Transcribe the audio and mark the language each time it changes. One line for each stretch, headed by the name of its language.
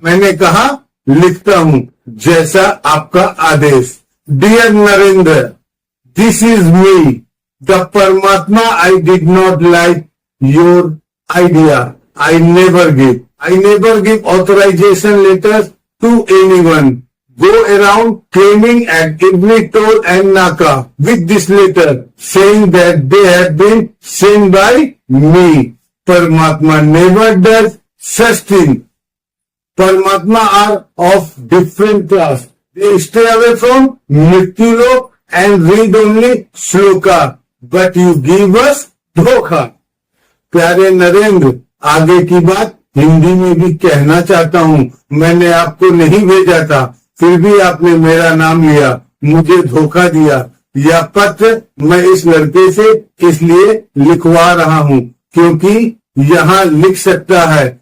Hindi: मैंने कहा, लिखता हूं, जैसा आपका आदेश।
English: Dear Narendra, this is me the परमात्मा। I did not like your idea. I never give authorisation letters to anyone. Go around claiming at every toll and naka with this letter saying that they have been sent by me. Paramatma never does such thing. Paramatma are of different class. They stay away from Mrityulok and read only shloka. But you give us धोखा।
Hindi: प्यारे नरेंद्र, आगे की बात हिंदी में भी कहना चाहता हूँ। मैंने आपको नहीं भेजा था, फिर भी आपने मेरा नाम लिया, मुझे धोखा दिया। यह पत्र मैं इस लड़के से इसलिए लिखवा रहा हूँ क्योंकि यहाँ लिख सकता है।